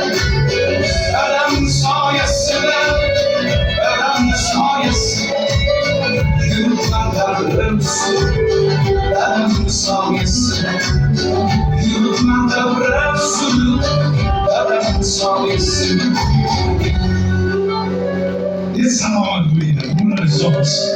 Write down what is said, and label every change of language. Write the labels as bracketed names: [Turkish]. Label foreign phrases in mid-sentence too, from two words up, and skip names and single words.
[Uzbek] Dadam soyasida, dadam soyasida. Yuribman davrim dadam soyasida. Yuribman davrim dadam soyasida. [English] This is how I believe that women are souls.